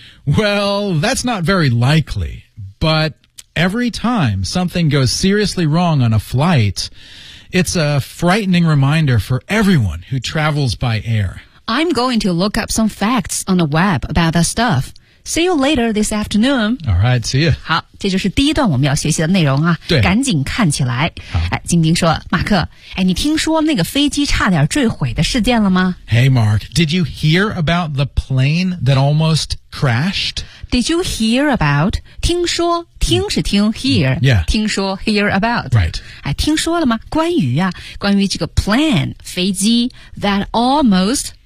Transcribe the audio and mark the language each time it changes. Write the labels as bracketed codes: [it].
[en] Well, that's not very likely. But every time something goes seriously wrong on a flight, it's a frightening reminder for everyone who travels by air. I'm going to look up some facts on the web about that stuff. See you later this afternoon. All right, see you. [zh] 好，这就是第一段我们要学习的内容啊。对，赶紧看起来。好，晶晶说，马克，哎，你听说那个飞机差点坠毁的事件了吗 [en] ？Hey Mark, did you hear about the plane that almost crashed? Did you hear about? [zh] 听说，听是听 [en] hear. Yeah. [zh] 听说 [en] hear about. Right. [zh] 哎，听说了吗？关于啊，关于这个 plane 飞机 [en] that almost